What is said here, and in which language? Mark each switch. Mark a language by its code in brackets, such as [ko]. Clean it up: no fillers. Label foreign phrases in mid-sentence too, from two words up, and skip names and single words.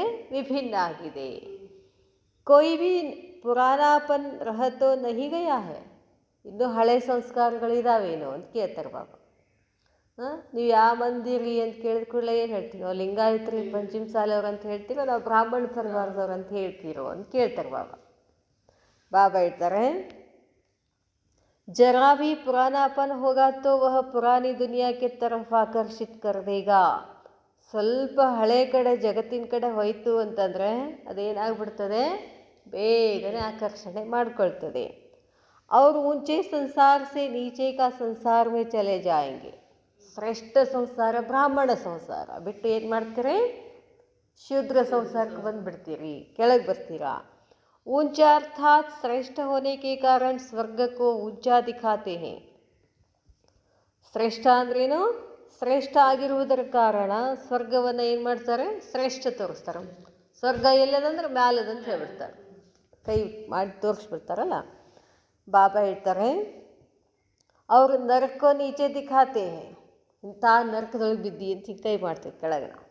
[kn] ವಿಭಿನ್ನ ಆಗಿದೆ. [hi] कोई भी पुरानापन रहतो नहीं गया है. [kn] ಇನ್ನೂ ಹಳೆ ಸಂಸ್ಕಾರಗಳಿದಾವೇನೋ ಅಂತ ಕೇಳ್ತಾರೆ ಬಾಬಾ. ನೀವು ಯಾವ ಮಂದಿರಿ ಅಂತ ಕೇಳಿದ ಕೂಡಲೇ ಏನು ಹೇಳ್ತೀವಿ? ನಾವು ಲಿಂಗಾಯತ್ರಿ, ಪಂಚಮ ಸಾಲವ್ರು ಅಂತ ಹೇಳ್ತೀರೋ, ನಾವು ಬ್ರಾಹ್ಮಣ ಪರಿವಾರದವ್ರು ಅಂತ ಹೇಳ್ತೀರೋ ಅಂತ ಕೇಳ್ತಾರೆ ಬಾಬಾ. ಬಾಬಾ ಹೇಳ್ತಾರೆ, [hi] जरा भी पुरानापन होगा तो वह पुरानी दुनिया के तरफ आकर्षित कर देगा. [kn] ಸ್ವಲ್ಪ ಹಳೆ ಕಡೆ ಜಗತ್ತಿನ ಕಡೆ ಹೋಯಿತು ಅಂತಂದರೆ ಅದೇನಾಗ್ಬಿಡ್ತದೆ? ಬೇಗನೆ ಆಕರ್ಷಣೆ ಮಾಡಿಕೊಳ್ತದೆ. [hi] ಅವರು ऊंचे संसार से नीचे का संसार में चले जाएंगे. [kn] ಶ್ರೇಷ್ಠ ಸಂಸಾರ ಬ್ರಾಹ್ಮಣ ಸಂಸಾರ ಬಿಟ್ಟು ಏನು ಮಾಡ್ತೀರಿ? ಶೂದ್ರ ಸಂಸಾರಕ್ಕೆ ಬಂದುಬಿಡ್ತೀರಿ, ಕೆಳಗೆ ಬರ್ತೀರಾ. [hi] ऊंचा अर्थात श्रेष्ठ होने के कारण स्वर्ग को ऊंचा दिखाते हैं. [kn] ಶ್ರೇಷ್ಠ ಅಂದ್ರೇನು? ಶ್ರೇಷ್ಠ ಆಗಿರುವುದರ ಕಾರಣ ಸ್ವರ್ಗವನ್ನು ಏನು ಮಾಡ್ತಾರೆ? ಶ್ರೇಷ್ಠ ತೋರಿಸ್ತಾರೆ. ಸ್ವರ್ಗ ಎಲ್ಲದಂದ್ರೆ ಮ್ಯಾಲದಂತ ಹೇಳ್ಬಿಡ್ತಾರೆ, ಕೈ ಮಾಡಿ ತೋರಿಸ್ಬಿಡ್ತಾರಲ್ಲ. ಬಾಬಾ ಹೇಳ್ತಾರೆ, ಅವ್ರು [hi] नरको नीचे दिखाते हैं, [kn] ಇಂಥ ನರಕದೊಳಗೆ ಬಿದ್ದಿ ಅಂತ ಹಿಂಗೆ ಕೈ ಮಾಡ್ತೀವಿ ಕೆಳಗೆ ನಾವು.